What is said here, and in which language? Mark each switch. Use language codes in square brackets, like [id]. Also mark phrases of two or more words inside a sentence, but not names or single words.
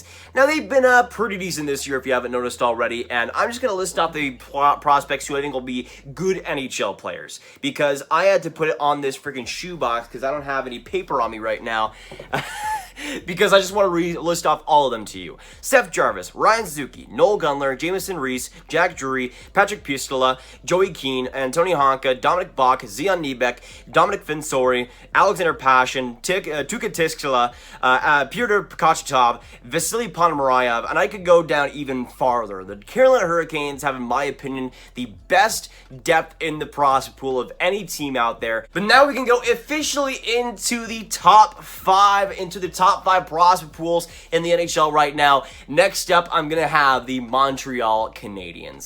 [en] Now, they've been pretty decent this year, if you haven't noticed already, and I'm just going to list off the prospects who I think will be good NHL players, because I had to put it on this freaking shoebox because I don't have any paper on me right now. Because I just want to list off all of them to you. Seth Jarvis, Ryan Suzuki, Noel Gunler, Jamison Reese, Jack Drury, Patrick Pistola, Joey Keane, Antoni Honka, Dominic Bach, Zion Niebeck, Dominic Finsori, Alexander Pashin, Tuka Tiskala, Pyotr Kravtsov, Vasily Ponomarev, and I could go down even farther. The Carolina Hurricanes have, in my opinion, the best depth in the prospect pool of any team out there. But now we can go officially into the top 5, into the top 5 prospect pools in the NHL right now. Next up, I'm going to have the Montreal Canadiens.